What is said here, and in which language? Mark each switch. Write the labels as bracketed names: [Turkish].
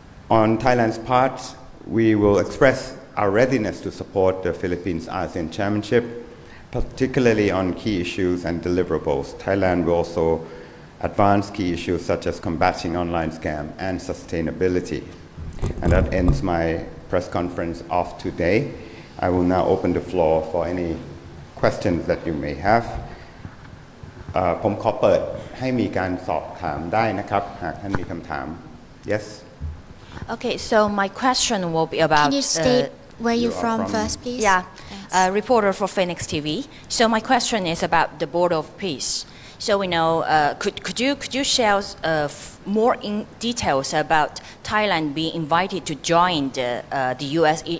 [English] On Thailand's part, we will express our readiness to support the Philippines ASEAN Chairmanship, particularly on key issues and deliverables. Thailand will also advance key issues such as combating online scam and sustainability. And that ends my press conference of today. I will now open the floor for any questions that you may have. [Thai] ผมขอเปิดให้มีการสอบถามได้นะครับหากท่านมีคำถาม Yes. [English] Okay, so my question will be about. Can you state where you're from first, please? Yeah, reporter for Phoenix TV. So my question is about the Board of Peace. So we know, could you share more in details about Thailand being invited to join the U.S.